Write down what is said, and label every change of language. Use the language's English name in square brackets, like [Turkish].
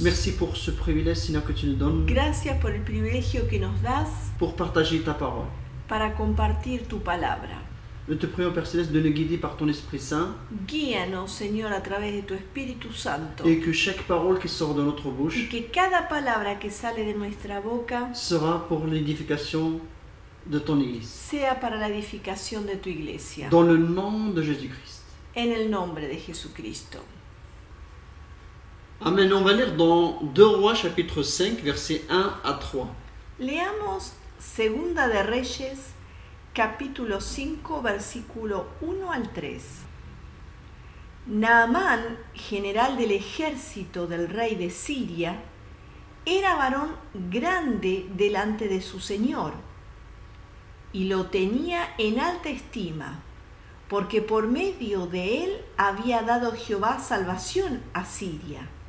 [French] Merci pour ce privilège, Seigneur, que tu nous donnes. [Spanish] Gracias por el privilegio que nos das [French] pour partager ta parole. [Spanish] Para compartir tu palabra. [French] Nous te prions, Père Céleste, de nous guider par ton Esprit Saint. [Spanish] Guíanos, Señor, a través de tu Espíritu Santo. [French] Et que chaque parole qui sort de notre bouche [Spanish] y que cada palabra que sale de nuestra boca [French] sera pour l'édification de ton Église. [Spanish] Sea para la edificación de tu iglesia. [French] Dans le nom de Jésus-Christ. [Spanish] En el nombre de Jesucristo. Amen. [French] On va lire dans 2 Rois chapitre 5 versets 1 à 3. [Spanish] Leamos Segunda de Reyes capítulo 5 versículo 1 al 3. Naamán, general del ejército del rey de Siria, era varón grande delante de su señor y lo tenía en alta estima, porque por medio de él había dado Jehová salvación a Siria.